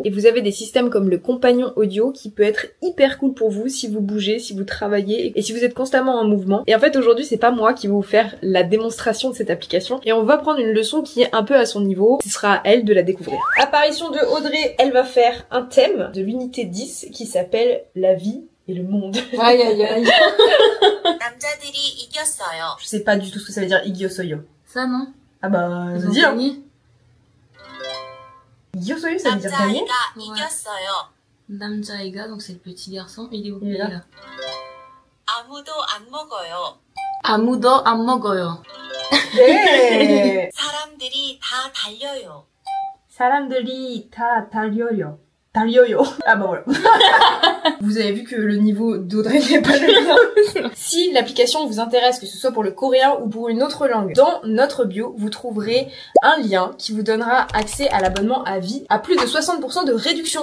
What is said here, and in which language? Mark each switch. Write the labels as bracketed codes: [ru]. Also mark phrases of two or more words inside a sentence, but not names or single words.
[fr] Et vous avez des systèmes comme le compagnon audio qui peut être hyper cool pour vous si vous bougez, si vous travaillez et si vous êtes constamment en mouvement. Et en fait, aujourd'hui, c'est pas moi qui vais vous faire la démonstration de cette application et on va prendre une leçon qui est un peu à son niveau. Ce sera à elle de la découvrir. Apparition de Audrey, elle va faire un thème de l'unité 10 qui s'appelle la vie et le monde. Aïe aïe aïe. [ko] 남자들이 이겼어요. [fr] Je sais pas du tout ce que ça veut dire igyosoyo. Ça non. Ah bah, Ils ça ont veut dire. gagné. Igyosoyo, ça veut dire gagner. [ko] 남자애가 [fr] Ouais. [ko] 이겼어요. 남자애가, [fr] donc c'est le petit garçon, il est où Il est là. là. [ko] 아무도 안 먹어요. 아무도 안 먹어요. 네. 사람들이 다 달려요. 사람들이 다 달려요. [fr] Ah bah voilà. Vous avez vu que le niveau d'Audrey n'est pas le même. Si l'application vous intéresse, que ce soit pour le coréen ou pour une autre langue, dans notre bio, vous trouverez un lien qui vous donnera accès à l'abonnement à vie à plus de 60% de réduction.